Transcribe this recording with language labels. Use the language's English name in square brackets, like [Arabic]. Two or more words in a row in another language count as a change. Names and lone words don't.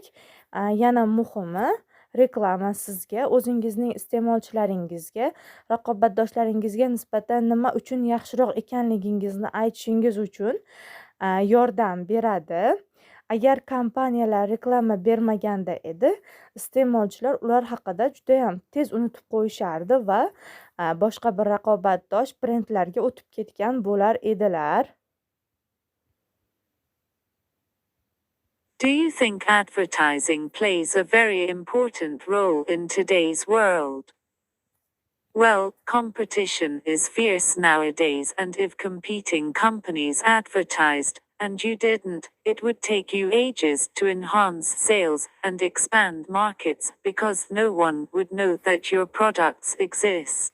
[Uzbek] Yana muhimi, reklama sizga o'zingizning iste'molchilaringizga, raqobatdoshlaringizga nisbatan nima uchun yaxshiroq ekanligingizni aytishingiz uchun yordam beradi. Agar kompaniyalar reklama bermaganda edi, iste'molchilar ular haqida judayam tez unutib qo'yishardi va boshqa bir raqobatdosh brendlarga o'tib ketgan bo'lar edilar. [English] Do you think advertising plays a very important role in today's world? Well, competition is fierce nowadays, and if competing companies advertised, and you didn't, it would take you ages to enhance sales and expand markets because no one would know that your products exist.